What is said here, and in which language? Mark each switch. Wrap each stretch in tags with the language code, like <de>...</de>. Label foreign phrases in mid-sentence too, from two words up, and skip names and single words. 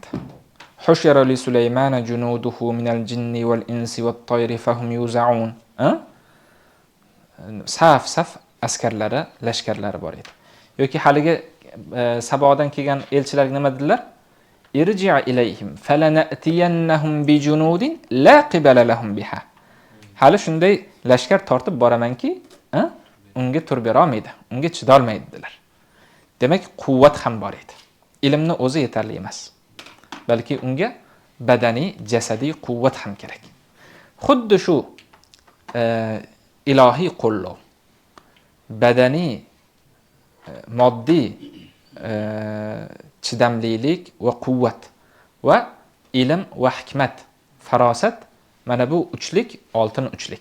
<ar>حشر لسليمان جنوده من الجن والإنس والطير فهم يوزعون.</ar> <uz>Saf askarlari, lashkarlari bor edi. Yoki haliga Sabodan kelgan elchilar nima dedilar?</uz> <ar>ارجع إليهم فلنأتينهم بجنود لا قبل لهم بها.</ar> <uz>Hali shunday lashkar tortib boramanki, unga tur bera olmaydi, unga chida olmaydi dedilar. Demak, quvvat ham bor edi. ilmni o'zi yetarli emas. Balki unga badaniy, jasadiy quvvat ham kerak. Xuddi shu ilohiy qo'llov, badaniy, moddiy chidamlilik va quvvat va ilm va hikmat, farosat, mana bu uchlik oltin uchlik.</uz>